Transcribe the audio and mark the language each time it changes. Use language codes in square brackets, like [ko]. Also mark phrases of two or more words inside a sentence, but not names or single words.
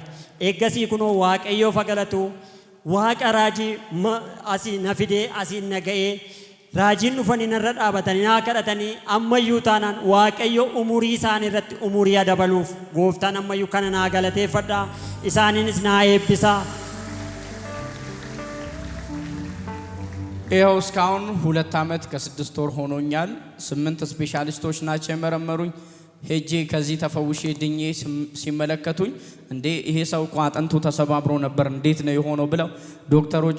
[om] Eeggasii kunoo waaqayyoo fagalatu waaqa raajii asii na fidee asii na ga'ee raajiin dhufanii narra dhaabatanii naa kadhatanii ammayyuu taanaan waaqayyo umurii isaanii irratti umurii dabaluuf gooftaan ammayyuu kana naa galateeffadhaa isaaniinis naa eebbisaa. [am] ይኸው እስካሁን 2 ዓመት ከ6 ወር ሆኖኛል። 8 ስፔሻሊስቶች ናቸው የመረመሩኝ። ሄጄ ከዚህ ተፈውሼ ድኜ ሲመለከቱኝ እንዴ ይሄ ሰው እኮ አጥንቱ ተሰባብሮ ነበር እንዴት ነው የሆነው ብለው ዶክተሮች